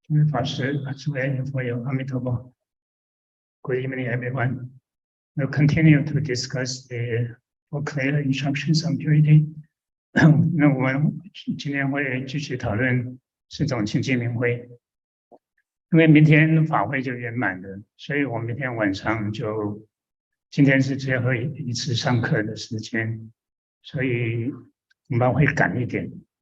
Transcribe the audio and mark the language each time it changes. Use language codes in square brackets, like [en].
[zh] 法师，诸位佛友，阿弥陀佛。 [en] Good evening, everyone. We'll continue to discuss the four clear instructions on purity. [zh] 那我们今天会继续讨论4种清净明慧。因为明天法会就圆满了，所以我明天晚上今天是最后一次上课的时间，所以我们会赶一点。